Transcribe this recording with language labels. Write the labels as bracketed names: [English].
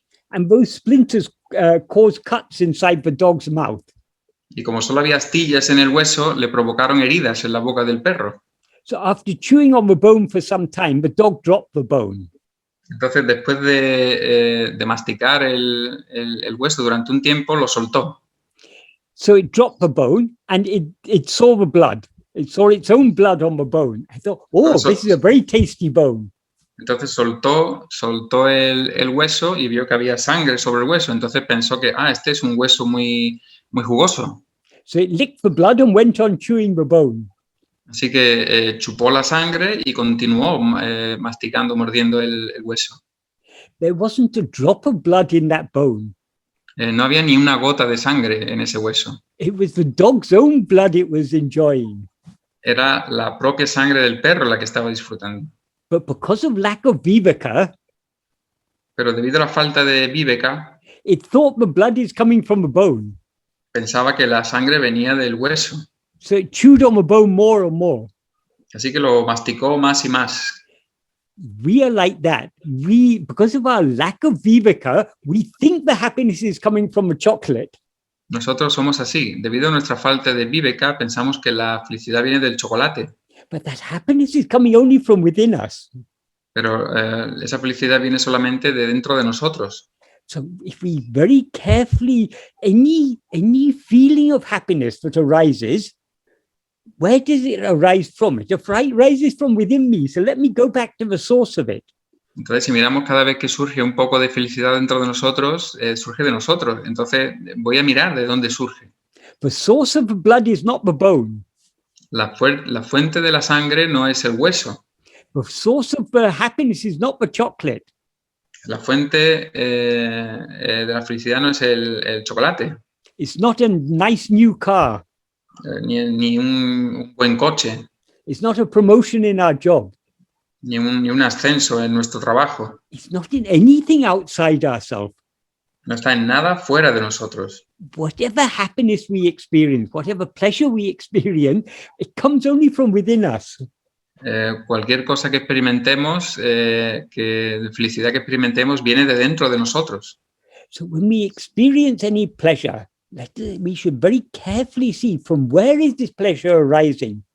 [English] And those splinters caused cuts inside the dog's mouth. [Spanish] Y como solo había astillas en el hueso, le provocaron heridas en la boca del perro. [English] So after chewing on the bone for some time, the dog dropped the bone. [Spanish] Entonces, después de masticar el hueso durante un tiempo, lo soltó. [English] So it dropped the bone and it saw the blood. It saw its own blood on the bone. I thought, oh, this is a very tasty bone. [Spanish] Entonces soltó el hueso y vio que había sangre sobre el hueso. Entonces pensó que, este es un hueso muy, muy jugoso. [English] So it licked the blood and went on chewing the bone. [Spanish] Así que chupó la sangre y continuó masticando, mordiendo el hueso. [English] There wasn't a drop of blood in that bone. [Spanish] No había ni una gota de sangre en ese hueso. [English] It was the dog's own blood it was enjoying. [Spanish] Era la propia sangre del perro la que estaba disfrutando. [English] But because of lack of vivēka, [Spanish] pero debido a la falta de vivēka, [English] it thought the blood is coming from the bone. [Spanish] Pensaba que la sangre venía del hueso. [English] So it chewed on the bone more and more. [Spanish] Así que lo masticó más y más. [English] We are like that. Because of our lack of vivēka, we think the happiness is coming from the chocolate. [Spanish] Nosotros somos así. Debido a nuestra falta de vivēka, pensamos que la felicidad viene del chocolate. [English] But that happiness is coming only from within us. [Spanish] Pero esa felicidad viene solamente de dentro de nosotros. [English] So if we very carefully, any feeling of happiness that arises, where does it arise from? It arises from within me. So let me go back to the source of it. [Spanish] Entonces, si miramos cada vez que surge un poco de felicidad dentro de nosotros, surge de nosotros. Entonces, voy a mirar de dónde surge. [English] The source of the blood is not the bone. [Spanish] La fuente de la sangre no es el hueso. [English] The source of the happiness is not the chocolate. [Spanish] La fuente de la felicidad no es el chocolate. [English] It's not a nice new car. [Spanish] Ni un buen coche. [English] It's not a promotion in our job. [Spanish] Ni un ascenso en nuestro trabajo. [English] It's not in anything outside ourselves. [Spanish] No está en nada fuera de nosotros. [English] Whatever happiness we experience, whatever pleasure we experience, it comes only from within us. [Spanish] Cualquier cosa que experimentemos, de felicidad que experimentemos, viene de dentro de nosotros. [English] So when we experience any pleasure, we should very carefully see from where is this pleasure arising.